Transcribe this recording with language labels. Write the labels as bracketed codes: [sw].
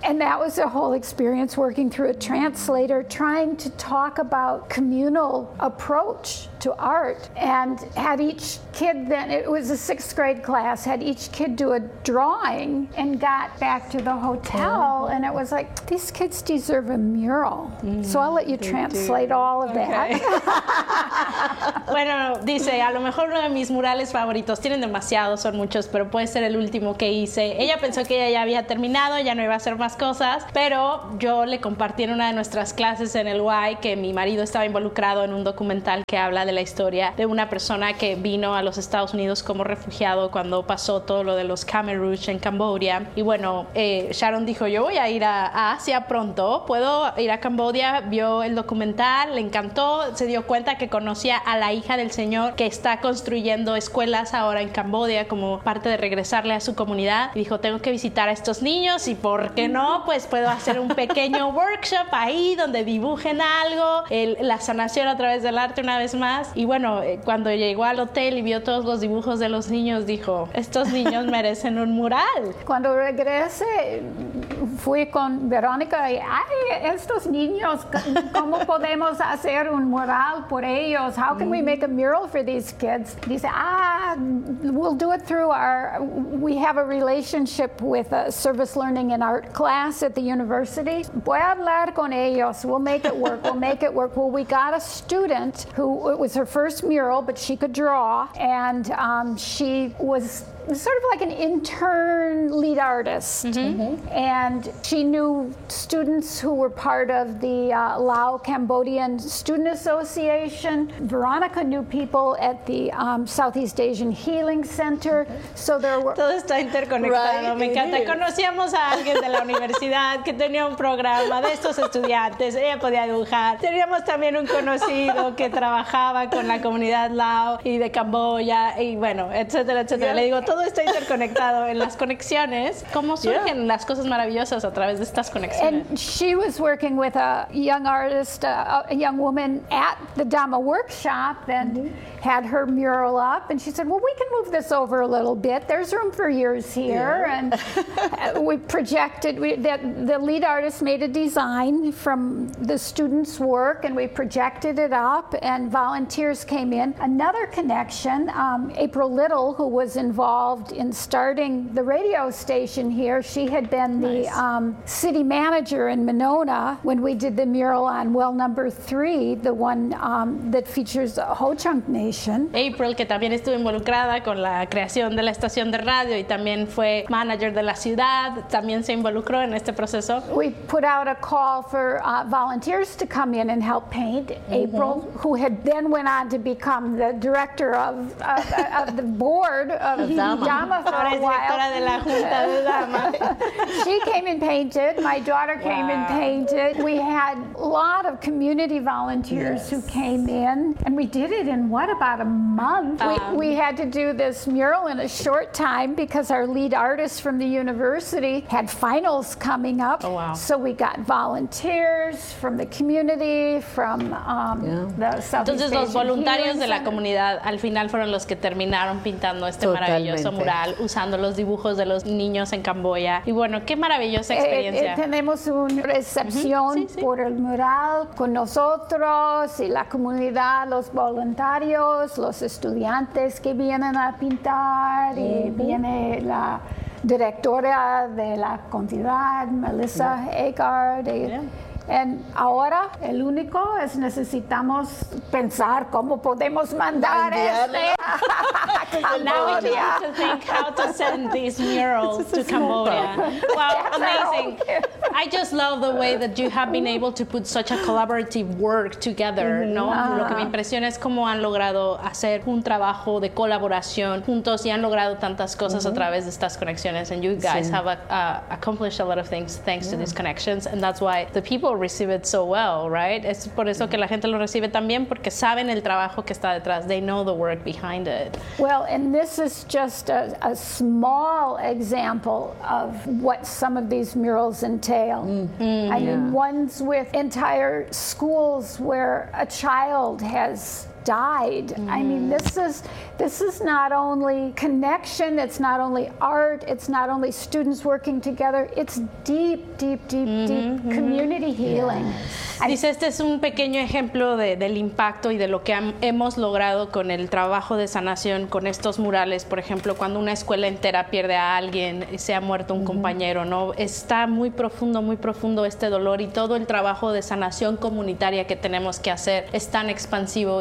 [en] And that was a whole experience working through a translator, trying to talk about communal approach to art, and had each kid then, it was a sixth grade class, had each kid do a drawing and got back to the hotel. Mm-hmm. And it was like, these kids deserve a mural. Mm-hmm. So I'll let you translate all of that. [es] Bueno, dice, a lo mejor uno de mis murales favoritos, tienen demasiados, son muchos, pero puede ser el último que hice. Ella pensó que ella ya había terminado, ya no iba a hacer más cosas, pero yo le compartí en una de nuestras clases en el Y que mi marido estaba involucrado en un documental que habla de la historia de una persona que vino a los Estados Unidos como refugiado cuando pasó todo lo de los Khmer Rouge en Cambodia. Y bueno, Sharon dijo, yo voy a ir a Asia pronto, puedo ir a Cambodia. Vio el documental, le encantó, se dio cuenta que conocía a la hija del señor que está construyendo escuelas ahora en Cambodia como parte de regresarle a su comunidad. Y dijo, tengo que visitar a estos niños y ¿por qué no? Pues puedo hacer un pequeño workshop ahí donde dibujen algo, la sanación a través del arte una vez más. Y bueno, cuando llegó al hotel y vio todos los dibujos de los niños, dijo, estos niños merecen un mural. Cuando regresé, fui con Verónica y, ay, estos niños, ¿cómo podemos hacer un mural por ellos? [en] How can we make a mural for these kids? [es] Dice, [en] we'll do it through we have a relationship with a service learning and art class at the university. [es] Voy a hablar con ellos. [en] We'll make it work. We'll make it work. Well, we got a student who, it was her first mural, but she could draw, and she was sort of like an intern lead artist. Mm-hmm. Mm-hmm. And she knew students who were part of the Lao Cambodian Student Association. Veronica knew people at the Southeast Asian Healing Center. Mm-hmm. So there were... [es] Todo está interconectado. [en] Right, [es] me encanta. Conocíamos a alguien de la universidad que tenía un programa de estos estudiantes. Ella podía dibujar. Teníamos también un conocido que trabajaba con la comunidad Lao y de Camboya. Y bueno, etcétera, etcétera. [en] Yeah. [es] Le digo, todo está interconectado en las conexiones. ¿Cómo surgen las cosas maravillosas a través de estas conexiones? [en] And she was working with a young artist, a young woman at the Dhamma workshop, and had her mural up, and she said, well, we can move this over a little bit. There's room for yours here. Yeah. And we projected, the lead artist made a design from the student's work, and we projected it up, and volunteers came in. Another connection, April Little, who was involved in starting the radio station here, she had been the city manager in Monona when we did the mural on well number 3, the one that features Ho-Chunk Nation. [es] April, que también estuvo involucrada con la creación de la estación de radio y también fue manager de la ciudad, también se involucró en este proceso. [en] We put out a call for volunteers to come in and help paint. Mm-hmm. April, who had then went on to become the director of the board of Dhamma for a while. [es] Directora de la junta de Dhamma. [en] She came and painted. My daughter came and painted. We had a lot of community volunteers who came in, and we did it in what? About a month. We had to do this mural in a short time because our lead artist from the university had finals coming up. Oh, wow. So we got volunteers from the community, from the Southeast Asian Healing Center. [es] Los voluntarios de la comunidad al final fueron los que terminaron pintando este maravilloso mural usando los dibujos de los niños en Camboya. Y bueno, qué maravillosa experiencia. Tenemos una recepción por el mural con nosotros y la comunidad, los voluntarios, los estudiantes que vienen a pintar, y viene la directora de la comunidad, Melissa Eckhart. [en] And [es] ahora, el único es necesitamos pensar cómo podemos mandar este. [en] Now we just need to think how to send these murals to Cambodia. Wow, amazing. I just love the way that you have been able to put such a collaborative work together, mm-hmm. [es] ¿no? Uh-huh. Lo que me impresiona es cómo han logrado hacer un trabajo de colaboración juntos y han logrado tantas cosas mm-hmm. a través de estas conexiones. [en] And you guys [es] sí. [en] have accomplished a lot of things thanks yeah. to these connections, and that's why the people receive it so well, right? [es] Es por eso mm-hmm. que la gente lo recibe tan bien, porque saben el trabajo que está detrás. [en] They know the work behind it. Well, and this is just a small example of what some of these murals entail. Mm-hmm. I mean, yeah. ones with entire schools where a child has died. Mm. I mean, this is not only connection, it's not only art, it's not only students working together, it's deep, deep, deep, mm-hmm. deep community mm-hmm. healing. Yeah. [es] Dice, este es un pequeño ejemplo del impacto y de lo que hemos logrado con el trabajo de sanación con estos murales. Por ejemplo, cuando una escuela entera pierde a alguien y se ha muerto un mm-hmm. compañero, ¿no? Está muy profundo este dolor, y todo el trabajo de sanación comunitaria que tenemos que hacer es tan expansivo.